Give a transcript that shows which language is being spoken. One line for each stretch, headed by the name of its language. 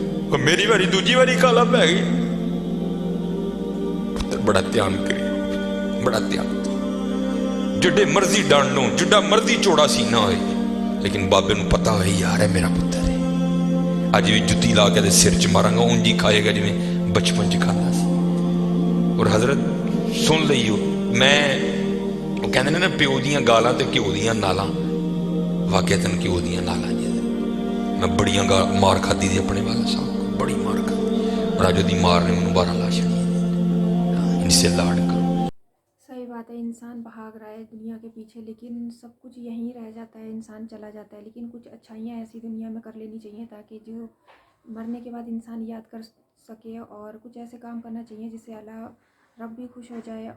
Punjabi: اور میری باری دوجی باری کالا پہ گئی. پتر بڑا دھیان کری, بڑا دھیان, جڈے مرضی ڈانڈ لو, جڈا مرضی چوڑا سینہ ہوئے, لیکن بابے نو پتا ہوئے یار ہے میرا پتر ہے. اج بھی جتی لا کے سر چ مارا گا اونجی کھائے گا جی میں بچپن چ کھانا سی. اور حضرت سن لئیو, میں
Urdu: وہ کہتے ہیں نا
Punjabi: پیو دیاں گالاں تے گھیو دیاں نالاں, واقعتاً گھیو دیاں نالاں جی. میں بڑیاں مار کھادی دی اپنے والا صاحب کو, بڑی مار کھادی, اور اج دی مار نے مینوں 12 لا چھڑی.
Urdu: ان سے لاڑ کرو. صحیح بات ہے, انسان بھاگ رہا ہے دنیا کے پیچھے, لیکن سب کچھ یہیں رہ جاتا ہے, انسان چلا جاتا ہے. لیکن کچھ اچھائیاں ایسی دنیا میں کر لینی چاہیے تاکہ جو مرنے کے بعد انسان یاد کر سکے, اور کچھ ایسے کام کرنا چاہیے جس سے اللہ رب بھی خوش ہو جائے.